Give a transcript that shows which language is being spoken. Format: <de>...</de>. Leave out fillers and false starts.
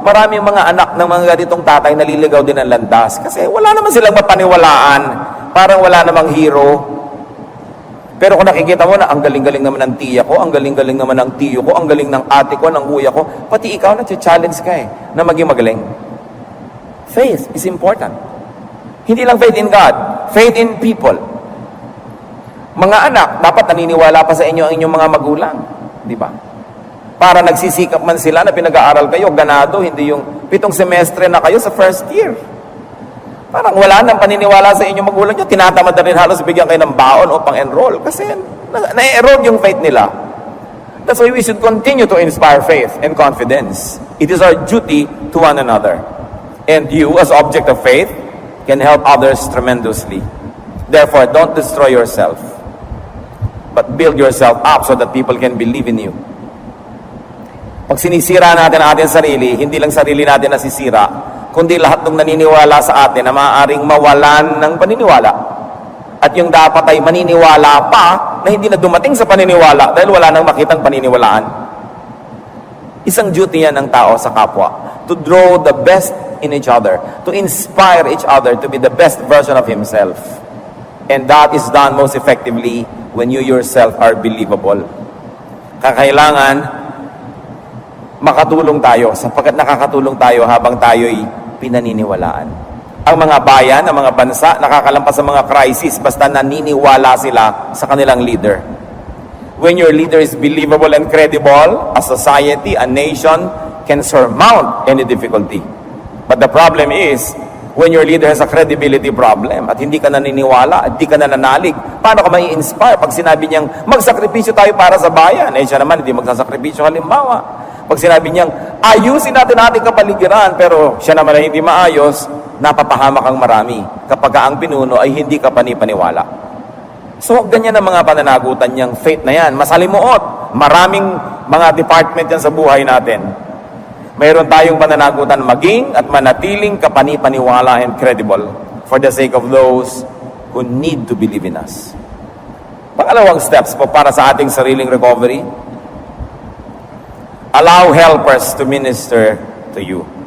<tl>Maraming mga anak ng mga ganitong tatay naliligaw din ng landas. Kasi wala naman silang mapaniwalaan. Parang wala namang hero. Pero kung nakikita mo na ang galing-galing naman ng tiya ko, ang galing-galing naman ng tiyo ko, ang galing ng ate ko, ng kuya ko, pati ikaw na-challenge ka na maging magaling.</tl> <en>Faith is important.</en> <tl>Hindi lang</tl> <en>faith in God, faith in people.</en> <tl>Mga anak, dapat naniniwala pa sa inyo ang inyong mga magulang. Di ba? Para nagsisikap man sila na pinag-aaral kayo, ganado, hindi yung 7 semestre na kayo sa first year. Parang wala nang paniniwala sa inyong magulang nyo, tinatamad na rin halos bigyan kayo ng baon o pang-enroll kasi na-erode yung faith nila.</tl> <en>That's why we should continue to inspire faith and confidence. It is our duty to one another. And you, as object of faith, can help others tremendously. Therefore, don't destroy yourself, but build yourself up so that people can believe in you.</en> <tl>Pag sinisira natin ang ating sarili, hindi lang sarili natin nasisira, kundi lahat ng naniniwala sa atin na maaaring mawalan ng paniniwala. At yung dapat ay maniniwala pa na hindi na dumating sa paniniwala dahil wala nang makitang paniniwalaan. Isang duty yan ng tao sa kapwa,</tl> <en>to draw the best in each other, to inspire each other to be the best version of himself. And that is done most effectively when you yourself are believable.</en> <tl>Kakailangan makatulong tayo sapagkat nakakatulong tayo habang tayo'y pinaniniwalaan. Ang mga bayan, ang mga bansa, nakakalampas sa mga crisis basta naniniwala sila sa kanilang leader.</tl> <en>When your leader is believable and credible, a society, a nation can surmount any difficulty. But the problem is, when your leader has a credibility problem</en> <tl>at hindi ka naniniwala at hindi ka nananalig, paano ka mai-inspire pag sinabi niyang magsakripisyo tayo para sa bayan? Eh siya naman hindi magsasakripisyo halimbawa. Pag sinabi niyang ayusin natin ating kapaligiran pero siya naman ay hindi maayos, napapahamak ang marami kapag ang pinuno ay hindi ka panipaniwala. So ganyan ang mga pananagutan niyang faith na yan. Masalimuot. Maraming mga department yan sa buhay natin. Mayroon tayong pananagutan maging at manatiling kapanipaniwala</tl> <en>and credible for the sake of those who need to believe in us.</en> <tl>Pangalawang steps po para sa ating sariling recovery,</tl> <en>allow helpers to minister to you.</en>